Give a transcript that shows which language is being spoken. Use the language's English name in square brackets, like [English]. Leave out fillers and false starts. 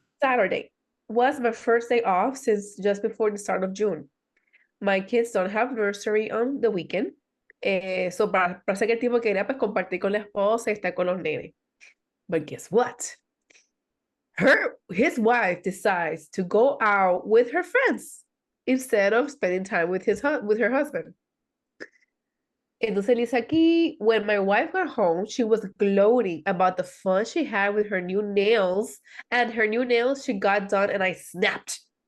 [English] Saturday was my first day off since just before the start of June. My kids don't have nursery on the weekend. [Spanish] So parece que el tipo quería pues compartir con la esposa y estar con los nenes. [English] But guess what? His wife decides to go out with her friends instead of spending time with with her husband. [Spanish] Entonces dice aquí, [English] when my wife got home, she was gloating about the fun she had with her new nails, and her new nails she got done, and I snapped.